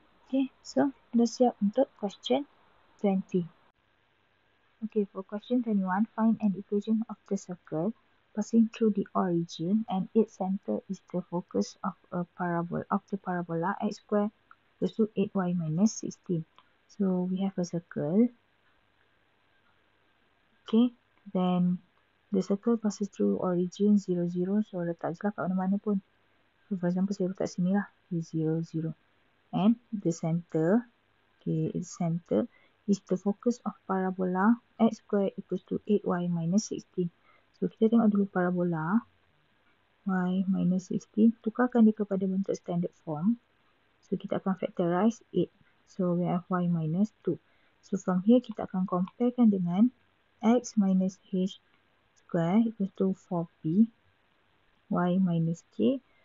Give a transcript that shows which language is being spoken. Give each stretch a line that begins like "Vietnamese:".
Malay: Okay, so dah siap untuk question 20.
English: Okay, for question 21, find an equation of the circle passing through the origin and its center is the focus of a parabola x square equals to 8y minus 16. So we have a circle. Okay, then the circle passes through origin 0, 0.
Malay: So letak je lah kat mana-mana pun.
English: So for example,
Malay: saya letak sini lah 0, 0.
English: And the center, okay, its center is the focus of parabola x square equals to 8y minus 16.
Malay: So kita tengok dulu parabola y minus 16. Tukarkan dia kepada bentuk standard form.
English: So
Malay: kita akan
English: factorize 8. So we have y minus 2. So from here
Malay: kita akan comparekan dengan
English: x minus h square equals to 4p y minus k.